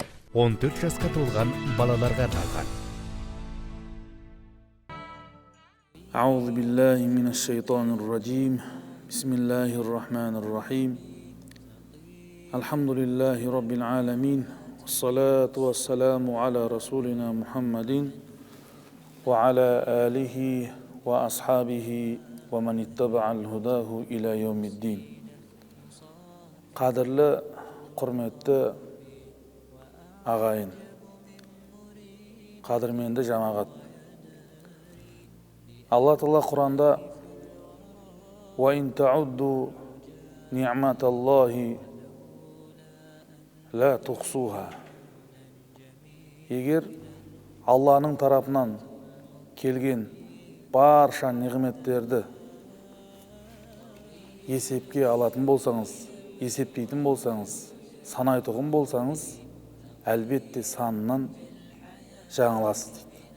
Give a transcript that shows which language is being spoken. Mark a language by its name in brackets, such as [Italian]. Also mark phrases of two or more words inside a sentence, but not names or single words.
[Kazakh] 14 жасқа толған балаларға арналған. [Arabic] أعوذ بالله من الشيطان الرجيم بسم الله الرحمن الرحيم الحمد لله رب العالمين والصلاة والسلام على رسولنا محمد وعلى آله وأصحابه ومن اتبع الهداه إلى يوم الدين. [Kazakh] Qadrli, qurmetli ağayın, qadırменді жамағат. [Arabic] Allah Taala Qur'anda "وإن تعدوا نعمة الله لا تحصوها." [Kazakh] Егер Алланың тарапынан келген барша nimetтерді есепке алатын болсаңыз, есептейтін болсаңыз, санайтұғын болсаңыз, әлбетте санынан жаңыласыз дейді.